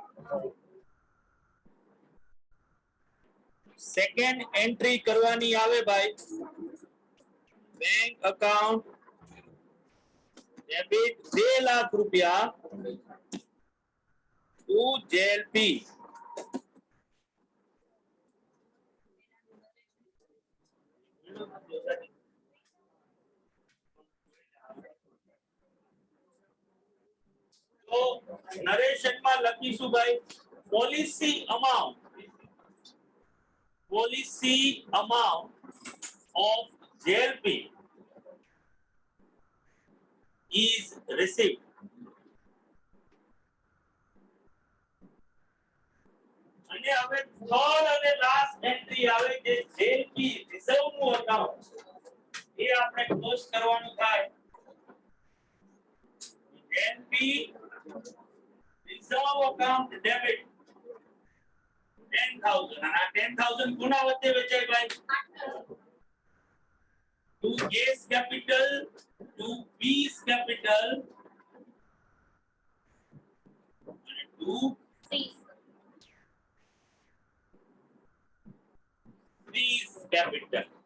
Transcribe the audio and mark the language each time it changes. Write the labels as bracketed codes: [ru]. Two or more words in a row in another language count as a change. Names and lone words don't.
[en] Second entry [gu] કરવાની આવે ભાઈ [en] bank account debit 2 [gu] લાખ રૂપિયા [en] to JLP. [gu] તો નરેશનમાં લખીશું ભાઈ [en] policy amount of JLP is received. [gu] અને હવે થર્ડ અને [en] last entry [gu] આવે જે JLP રિઝર્વ નું અકાઉન્ટ એ આપણે ક્લોઝ કરવાનું થાય. [en] JLP reserve account debit 10,000 and 10,000 [gu] ગુણા વચ્ચે વહેંચાય ભાઈ [en] to A's capital to B's capital and to C's capital.